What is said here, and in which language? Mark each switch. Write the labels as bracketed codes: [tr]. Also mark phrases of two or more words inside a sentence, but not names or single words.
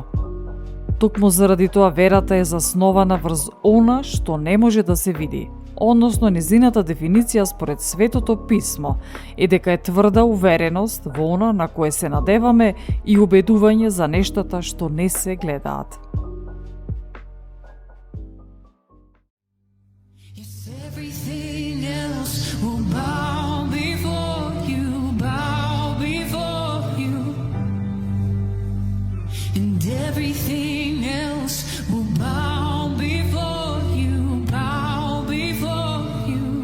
[mk] Токму заради тоа верата е заснована врз она што не може да се види, односно незината дефиниција според Светото писмо е дека е тврда увереност во она на кое се надеваме и убедување за нештата што не се гледаат. [en] Everything else will bow before you, bow before you.